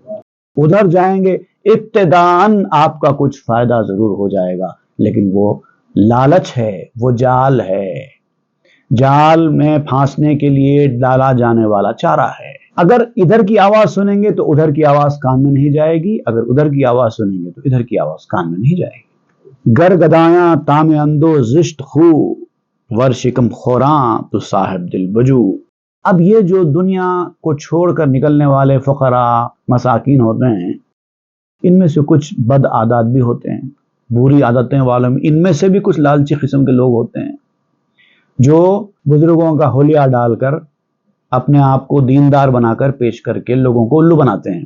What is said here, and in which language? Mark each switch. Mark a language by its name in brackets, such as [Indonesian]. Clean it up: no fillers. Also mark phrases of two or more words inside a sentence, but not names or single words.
[Urdu] ادھر جائیں گے، ابتداً آپ کا کچھ فائدہ ضرور ہو جائے گا، لیکن وہ لالچ ہے، وہ جال ہے، جال میں پھانسنے کے لیے ڈالا جانے والا چارہ ہے۔ اگر ادھر کی آواز سنیں گے تو ادھر کی آواز کان میں نہیں جائے گی، اگر ادھر کی آواز سنیں گے تو ادھر کی آواز کان میں نہیں جائے گی۔ [Persian] گر گدایاں تام اندو زشت خو، ور شکم خوراں تو صاحب دل بجو۔ [Urdu] اب یہ جو دنیا کو چھوڑ کر نکلنے والے فقراء مساکین ہوتے ہیں، ان میں سے کچھ بد عادات بھی ہوتے ہیں، بری عادتیں والوں میں ان میں سے بھی کچھ لالچی قسم کے لوگ ہوتے ہیں جو بزرگوں کا حلیہ ڈال کر اپنے آپ کو دیندار بنا کر پیش کر کے لوگوں کو الو بناتے ہیں۔